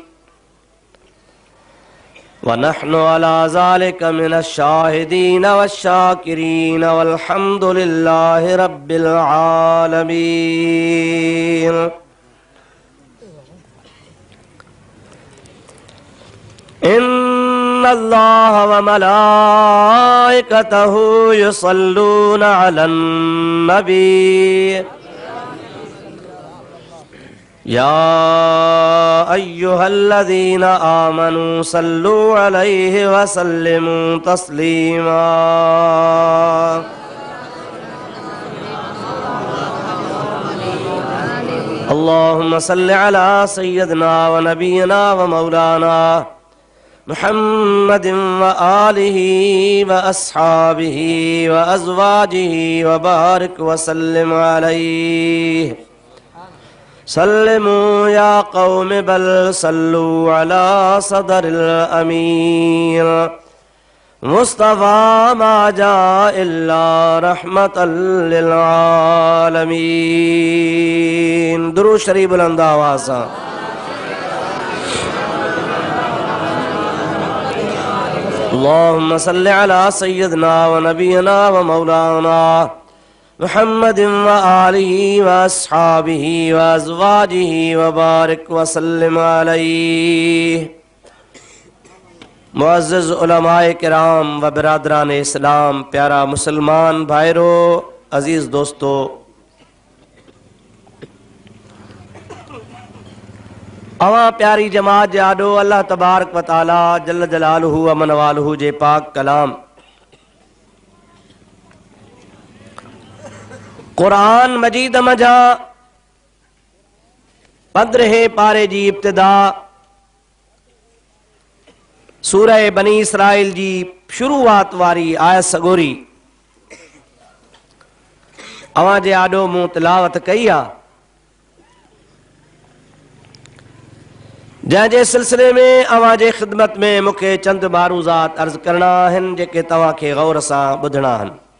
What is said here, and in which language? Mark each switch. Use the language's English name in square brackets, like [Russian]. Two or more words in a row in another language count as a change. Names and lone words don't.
[Arabic] ونحن على ذلك من الشاهدين والشاكرين والحمد لله رب العالمين. إن الله وملائكته يصلون على النبي يا أيها الذين آمنوا صلوا عليه وسلموا تسليما. اللهم صل على سيدنا ونبينا ومولانا محمد وآله وأصحابه وأزواجه وبارك وسلم عليه. سلموا يا قوم بل صلوا على صدر الأمير مصطفى ما جاء إلا رحمة للعالمين. [Urdu] درود شریف بلند آواز سے. [Arabic] اللهم صل على سيدنا ونبينا ومولانا محمد وآله وأصحابه وأزواجه وبارك وسلم عليه. [Sindhi] मुअज़्ज़िज़ उलमाए किराम व बिरादरान इस्लाम, प्यारा मुसलमान भाइरो, अजीज दोस्तों, अवां प्यारी जमात जाडो अल्लाह [Arabic] تبارك وتعالى جل جلاله وعم نواله [Sindhi] जे पाक कलाम कुरान मजीद मजा 15 पारे जी इब्तिदा सूरह बनी इसराइल जी शुरूआत वारी आयत सगोरी अवां जे आडो मूं तिलावत कई आ, जंहिंजे सिलसिले में अवां जे ख़िदमत में मूंखे चंद मारूज़ात अर्ज़ करणा आहिनि जेके तव्हां खे गौर सां ॿुधणा आहिनि।